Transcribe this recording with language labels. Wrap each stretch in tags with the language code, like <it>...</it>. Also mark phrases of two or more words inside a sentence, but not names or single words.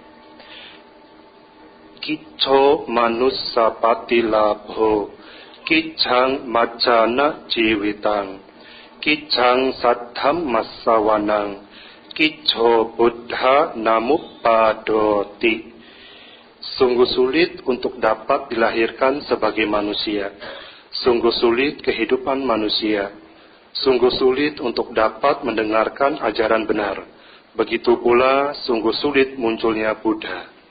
<pi>Kicco manussapattilabho kiccang macana jiwitang kiccang saddhammassawanang kicco buddha namuppadoti.</pi> <id>Sungguh sulit untuk dapat dilahirkan sebagai manusia. Sungguh sulit kehidupan manusia. Sungguh sulit untuk dapat mendengarkan ajaran benar. Begitu pula sungguh sulit munculnya Buddha.</id>